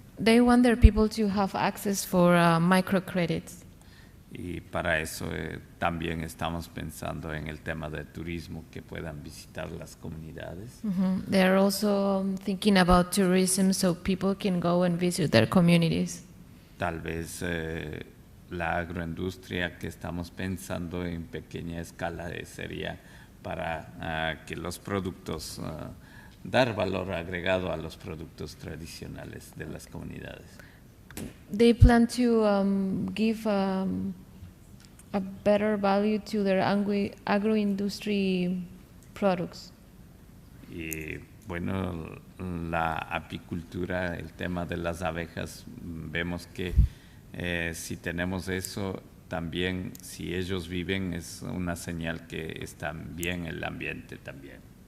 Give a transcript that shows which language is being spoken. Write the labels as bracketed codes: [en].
[en] They want their people to have access for microcredits. [es] Y para eso también estamos pensando en el tema de turismo, que puedan visitar las comunidades. [en] They're also thinking about tourism so people can go and visit their communities. [es] Tal vez la agroindustria que estamos pensando en pequeña escala sería para que los productos, dar valor agregado a los productos tradicionales de las comunidades. [en] They plan to give a better value to their agroindustry products. [es] Y bueno, la apicultura, el tema de las abejas, vemos que si tenemos eso, también si ellos viven es una señal que está bien el ambiente también.